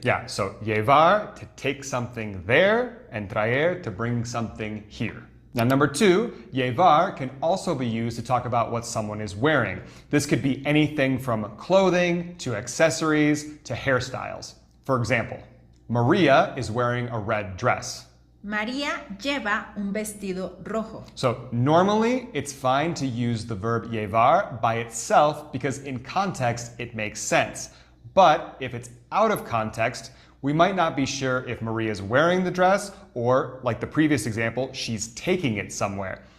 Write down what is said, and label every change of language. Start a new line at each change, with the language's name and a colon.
English: Yeah, so llevar, to take something there, and traer, to bring something here. Now, number two, llevar can also be used to talk about what someone is wearing. This could be anything from clothing to accessories to hairstyles. For example, Maria is wearing a red dress.
Spanish: María lleva un vestido rojo.
English: So normally it's fine to use the verb llevar by itself because in context it makes sense. But if it's out of context, we might not be sure if Maria is wearing the dress or, like the previous example, she's taking it somewhere.